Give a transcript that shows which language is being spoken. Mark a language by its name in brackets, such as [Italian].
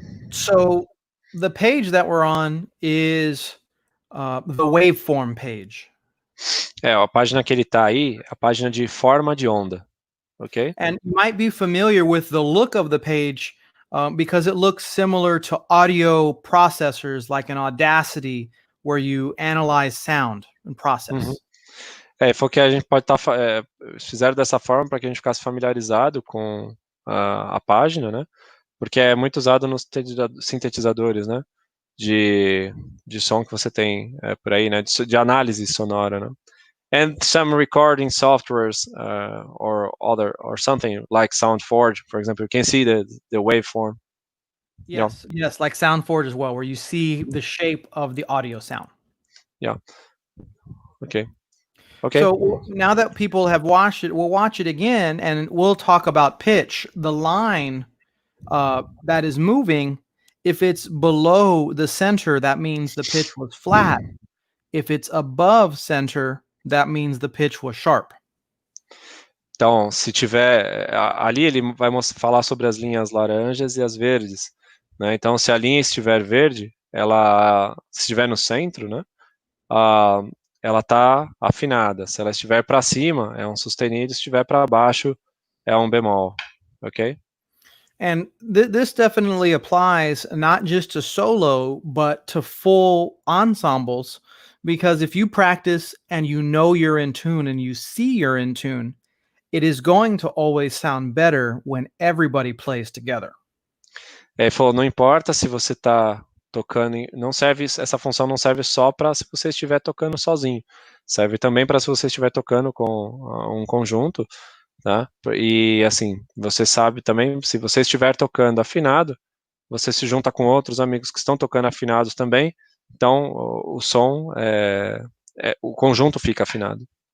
[English] So the page that we're on is the waveform page. [Portuguese] A página que ele está aí é a página de forma de onda, ok? [English] And you might be familiar with the look of the page because it looks similar to audio processors like an Audacity where you analyze sound and process. [Portuguese] Foi que a gente pode estar fizeram dessa forma para que a gente ficasse familiarizado com a página, né? Porque é muito usado nos sintetizadores, né? De som que você tem por aí, né? De análise sonora, né? [English] And some recording softwares or something like SoundForge, for example, you can see the waveform. Yes, yes, like SoundForge as well, where you see the shape of the audio sound. Yeah. Okay. So now that people have watched it, we'll watch it again, and we'll talk about pitch. The line that is moving, if it's below the center, that means the pitch was flat. If it's above center, that means the pitch was sharp. [Portuguese] Então, se tiver ali, ele vai falar sobre as linhas laranjas e as verdes, né? Então, se a linha estiver verde, se estiver no centro, né? Ela está afinada. Se ela estiver para cima, é um sustenido. Se estiver para baixo, é um bemol. Ok? [English] And this definitely applies not just to solo, but to full ensembles. Because if you practice and you know you're in tune and you see you're in tune, it is going to always sound better when everybody plays together. [Portuguese] Ele falou, não importa se você está tocando, essa função não serve só para se você estiver tocando sozinho. Serve também para se você estiver tocando com um conjunto, tá? E assim, você sabe também, se você estiver tocando afinado, você se junta com outros amigos que estão tocando afinados também, então o som, o conjunto fica afinado.